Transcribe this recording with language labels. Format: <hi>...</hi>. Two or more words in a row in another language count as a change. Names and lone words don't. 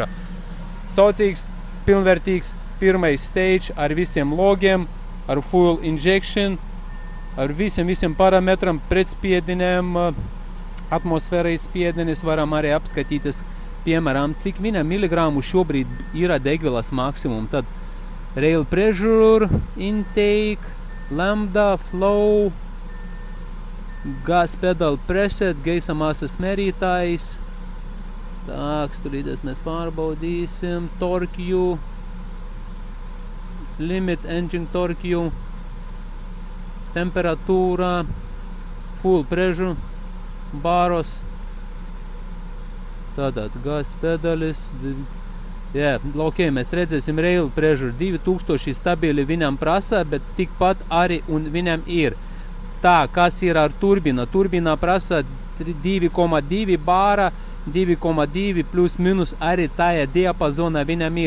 <lv>Saucīgs, pilnvērtīgs pirmais stage ar visiem logiem, ar</lv> <en>full injection,</en> <lv>ar visiem parametram, pretspiedinēm, atmosfērai spiedenis, varam arī apskatīties, piemēram, cik viņam miligramu šobrīd ir degvielas maksimum.</lv> <en>Tad rail pressure, intake, lambda, flow, gas pedal preset,</en> <lv>gaisa masas mērītājs. Tā, stulīties mēs pārbaudīsim,</lv> <en>torque, limit engine torque, temperatūra, full pressure,</en> <lv>baros, tātad gas pedalis. Jā, ok, mēs redzēsim</lv> <en>rail pressure</en> <lv>2000 stabili viņam prasa, bet tikpat arī un viņam ir. Tā, kas ir ar turbina? Turbina prasa 2,2 bāra, 2,2 plus minus arī tajā diapazonā viņam ir.</lv>